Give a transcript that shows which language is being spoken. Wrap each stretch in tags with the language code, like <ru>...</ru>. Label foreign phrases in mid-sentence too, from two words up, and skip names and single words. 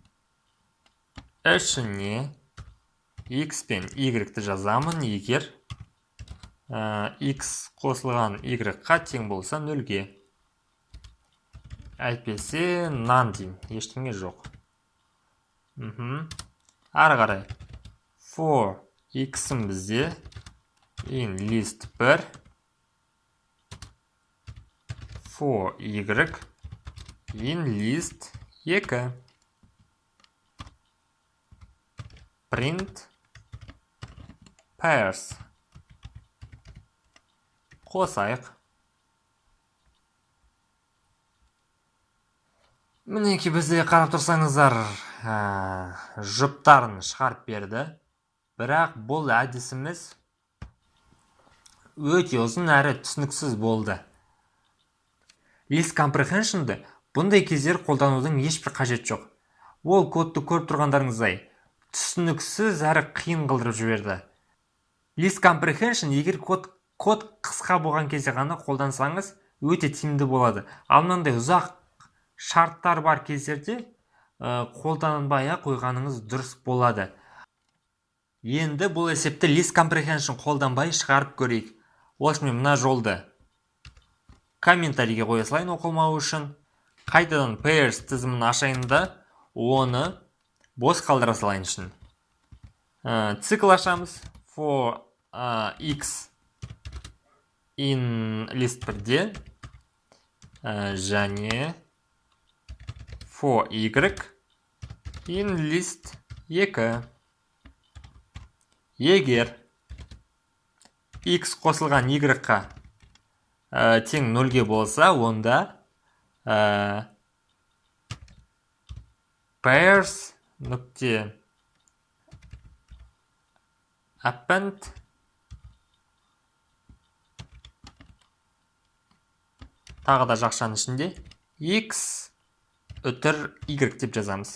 <kk>Ішіне x пен y-ті жазамын, егер x қосылған y-қа тең болса 0-ге. Әйтпесе none деймін, ештеңе жоқ. Ары қарай.</kk> <en>For x-ім бізде in list 1, for y in list 2. Print pairs.</en> <kk>Қосайық. Мінеки бізде қарап тұрсаңыздар, жұптарын шығарып берді. Бірақ бұл әдісіміз өте ұзын әрі түсініксіз болды.</kk> <en>List comprehension'ды</en> <kk>бұндай кездер қолданудың ешбір қажет жоқ. Ол кодты көріп тұрғандарыңыздай түсініксіз әрі қиын қылдырып жіберді.</kk> <en>List comprehension</en> <kk>егер код қысқа болған кезде ғана қолдансаңыз өте тиімді болады. Ал мынандай ұзақ шарттар бар кездерде қолданбай-ақ қойғаныңыз дұрыс болады. Енді бұл есепті</kk> <en>list comprehension</en> <kk>қолданбай шығарып көрейік. Осымен мына жолды комментарийге қоя салайын оқылмауы үшін. Қайтадан pairs тізімін ашайын да, оны бос қалдыра салайын үшін. Цикл ашамыз.</kk> <en>For x in list 1-де және for y in list 2. Егер x қосылған y-қа тең 0-ге болса, онда pairs нүкте append тағы да жақшаның ішінде x үтір y деп жазамыз.</en>